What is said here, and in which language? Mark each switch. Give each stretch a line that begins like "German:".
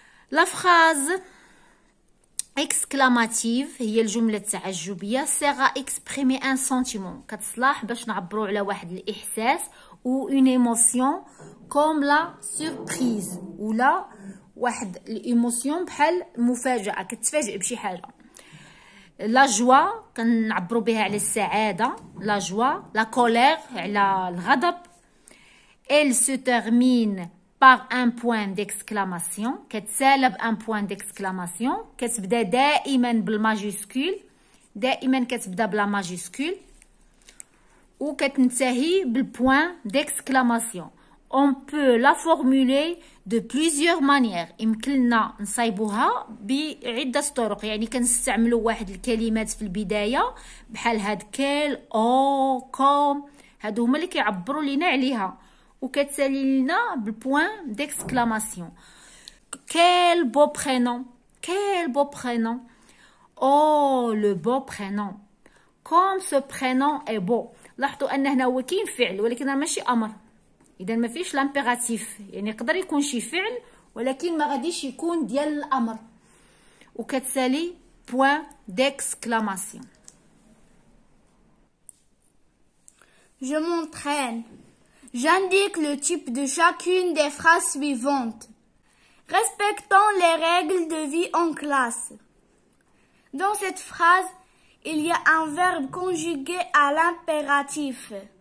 Arabic: لا فراز اكسكلاماتيف هي الجملة التعجبية سيغا اكسبريمي ان سنتيمون كتصلاح باش نعبروا على واحد الإحساس ou une émotion comme la surprise ولا واحد الإيموسيون بحال مفاجأة كتفاجئ بشي حاجة. لا جوا كنعبروا بها على السعادة. لا جوا لا كولير على الغضب.
French: elle se termine par un point d'exclamation كتسالى بان point d'exclamation كتبدا دائما بالماجيسكول.
Arabic: دائما كتبدا بلا ماجيسكول وكتنتهي بالبوان d'exclamation.
French: on peut la formuler de plusieurs manières.
Arabic: يمكن لنا نصايبوها بعدة طرق. يعني كنستعملوا واحد الكلمات في البداية بحال هاد كيل او كوم هادو هما اللي كيعبروا لينا عليها وكتسالي لنا بالبوان d'exclamation.
French: quel beau prénom. quel beau prénom. oh le beau prénom. comme ce prénom est beau.
Arabic: لاحظوا ان هنا هو كاين فعل ولكن ماشي امر. اذا ما فيش لامبيراتيف يعني يقدر يكون شي فعل ولكن ما غاديش يكون ديال الامر وكتسالي بوين ديكسكلاماسيون.
French: Je m'entraîne. J'indique le type de chacune des phrases suivantes. Respectons les règles de vie en classe. Dans cette phrase, il y a un verbe conjugué à l'impératif.